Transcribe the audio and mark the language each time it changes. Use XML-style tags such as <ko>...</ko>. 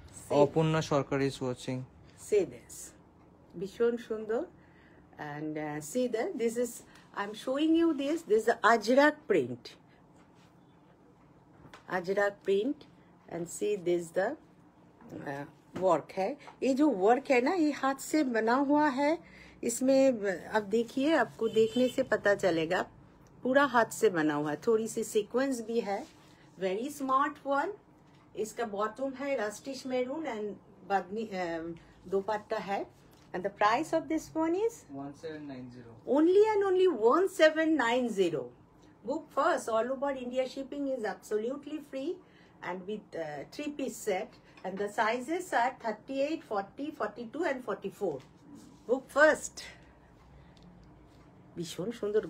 <en>Aparna Sarkar is watching. See this.</en> <bn>Bishon Sundar.</bn> <en>And see that this is, I'm showing you this. This is the Ajrak print. Ajrak print. And see this the work</en> <hi>है. ये जो work है ना, ये हाथ से बना हुआ है. इसमें अब देखिए, आपको देखने से पता चलेगा पूरा हाथ से बना हुआ है. थोड़ी सी सीक्वेंस भी है.</hi> <en>Very smart one.</en> <hi>इसका bottom है रस्टिश मैरून एंड बादनी दुपट्टा है.</hi> <en>And the price of this one is 1790. only and only 1790. Book first. All over India shipping is absolutely free and with 3 piece set. And the sizes are 38, 40, 42 and 44. Book first.</en> <bn>ভীষণ সুন্দর.</bn>